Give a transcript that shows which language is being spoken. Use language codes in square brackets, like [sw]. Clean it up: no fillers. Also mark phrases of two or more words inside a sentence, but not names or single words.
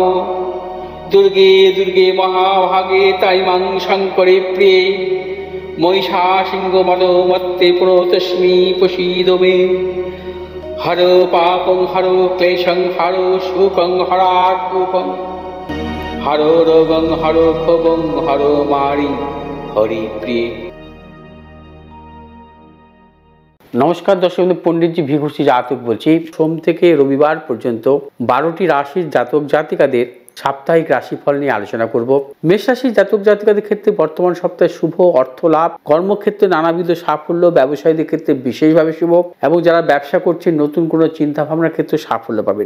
[sa] दुर्गे दुर्गे महाभागे ताई मां शङ्करे प्रिये महिषासिंहमदोमत्ते प्रणतोऽस्मि प्रसीद मे। हरो पापं हरो क्लेशं हरो शोकं हरात्मकं हरो रोगं हरो क्षोभं हरो मारि हरिप्रिये। [bn] নমস্কার দর্শক বন্ধু, পণ্ডিতজি ভিঘুষি জাতক বলছি। সোম থেকে রবিবার পর্যন্ত 12টি রাশির জাতক জাতিকাদের সাপ্তাহিক রাশিফল নিয়ে আলোচনা করব। মেষ রাশির জাতক জাতিকাদের ক্ষেত্রে বর্তমান সপ্তাহে শুভ অর্থ লাভ, কর্মক্ষেত্রে নানাবিধ সাফল্য, ব্যবসায়ীদের ক্ষেত্রে বিশেষভাবে শুভ এবং যারা ব্যবসা করছেন নতুন কোনো চিন্তা ভাবনার ক্ষেত্রে সাফল্য পাবেন।